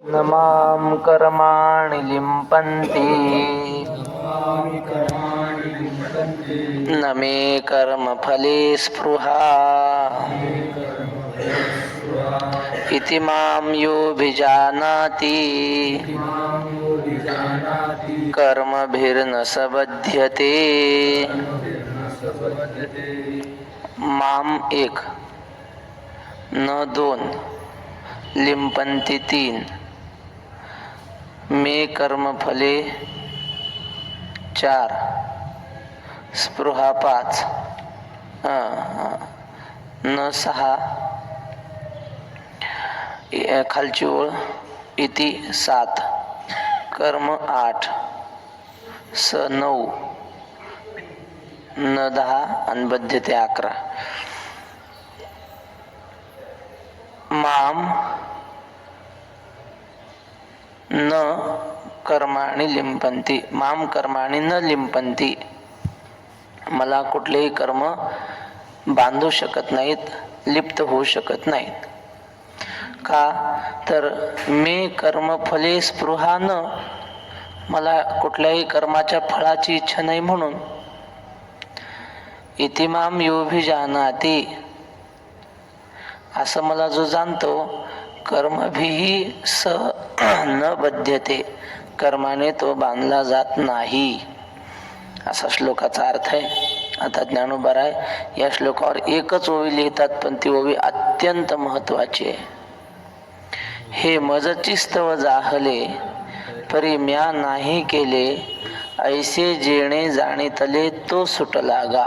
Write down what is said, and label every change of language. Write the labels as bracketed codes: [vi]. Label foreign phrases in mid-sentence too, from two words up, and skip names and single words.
[sa] न मां कर्माणि लिम्पन्ति न मे कर्मफले स्पृहा इति मां योऽभिजानाति कर्मभिर्न स बध्यते। [mr] माम एक, न दोन, लिंपंती तीन, [sa] मे कर्मफले [mr] चार, स्पृहा पाच, न सहा, खालची ओळ इति सात, कर्म आठ, स नऊ, न दहा आणि बद्धते अकरा. [sa] माम न कर्माणि लिंपंती, माम कर्माणि न लिंपंती, [mr] मला कुठलेही कर्म बांधू शकत नाहीत, लिप्त होऊ शकत नाहीत. का तर [sa] मे कर्मफले स्पृहा न, [mr] मला कुठल्याही कर्माच्या फळाची इच्छा नाही म्हणून. [sa] इति माम योऽभिजानाति, [mr] असं मला जो जाणतो, [sa] कर्मभिही स न बध्यते, [mr] कर्माने तो बांधला जात नाही, असा श्लोकाचा अर्थ आहे. आता ज्ञानोबराय या श्लोकावर एकच ओवी लिहितात, पण ती ओवी अत्यंत महत्वाची आहे. हे मजची स्तव जाहले, परी म्या नाही केले, ऐसे जेणे जाणीतले तो सुटला गा.